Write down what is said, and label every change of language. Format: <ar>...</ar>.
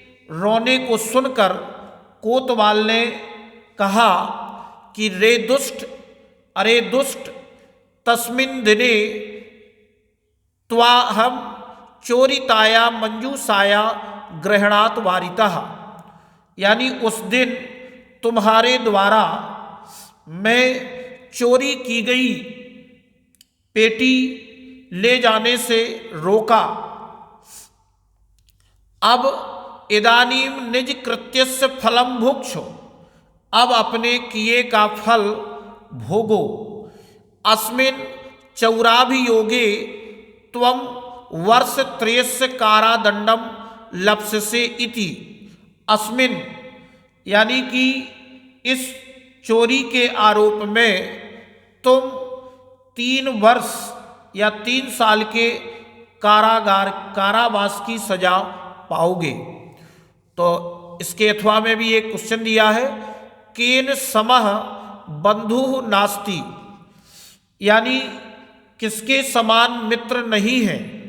<hi>रोने को सुनकर कोतवाल ने कहा कि रे दुष्ट, अरे दुष्ट,</hi> <sa>तस्मिन् दिने त्वाहम चोरिताया मंजूषाया ग्रहणात् वारितः,</sa> <hi>यानी उस दिन तुम्हारे द्वारा मैं चोरी की गई पेटी ले जाने से रोका। अब</hi> <sa>इदानीम निज कृत्यस्य फलम भुक्षो,</sa> <hi>अब अपने किए का फल भोगो।</hi> <sa>अस्मिन् चौराभियोगे त्वं वर्षत्रयस्य कारादंडम लप्स्यसे इति।</sa> <hi>अस्मिन् यानी कि इस चोरी के आरोप में तुम 3 वर्ष या 3 साल के कारावास की सजा पाओगे। तो इसके अथवा में भी एक क्वेश्चन दिया है,</hi> <sa>केन समः बंधु नास्ति,</sa> <hi>यानी किसके समान मित्र नहीं है।</hi>